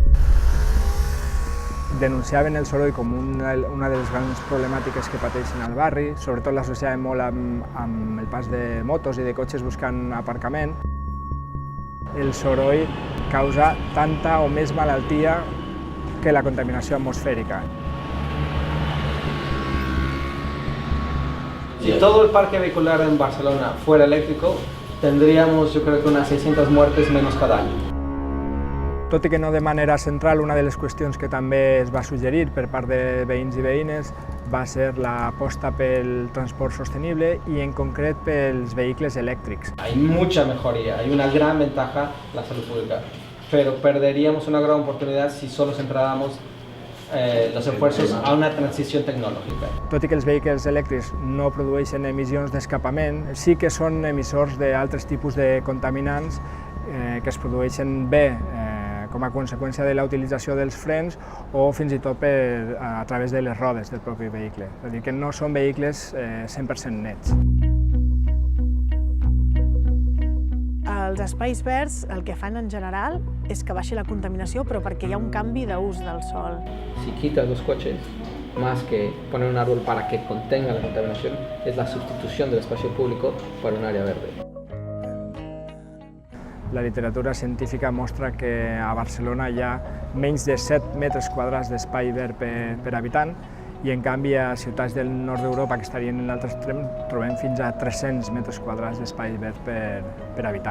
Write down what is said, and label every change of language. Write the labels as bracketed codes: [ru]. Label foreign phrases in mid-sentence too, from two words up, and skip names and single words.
[ca] Denunciaven el soroll com una de les grans problemàtiques que pateixen al barri, sobretot l'associaven molt amb el pas de motos i de cotxes buscant aparcament. El soroll causa tanta o més malaltia que la contaminació atmosfèrica. [es] Si todo el parque vehicular en Barcelona fuera eléctrico, tendríamos, yo creo que unas 600 muertes menos cada año. [ca] Tot i que no de manera central, una de les qüestions que també es va suggerir per part de veïns i veïnes va ser l'aposta pel transport sostenible i en concret pels vehicles elèctrics. [es] Hay mucha mejoría, hay una gran ventaja en la salud pública, pero perderíamos una gran oportunidad si solo centráramos los esfuerzos a una [ca] transició tecnològica. Tot i que els vehicles elèctrics no produeixen emissions d'escapament, sí que són emissors d'altres tipus de contaminants que es produeixen bé com a conseqüència de la utilització dels frens o fins i tot a través de les rodes del propi vehicle. És a dir, que no són vehicles 100% nets. Els espais verds el que fan en general és que baixi la contaminació, però perquè hi ha un canvi d'ús del sòl. [es] Si quitas los coches, más que poner un árbol para que contenga la contaminación, es la sustitución del espacio público por un área verde. [ca] La literatura científica mostra que a Barcelona hi ha menys de 7 metres quadrats d'espai verd per habitant i, en canvi, a ciutats del nord d'Europa, que estarien en l'altre extrem, trobem fins a 300 metres quadrats d'espai verd per habitant.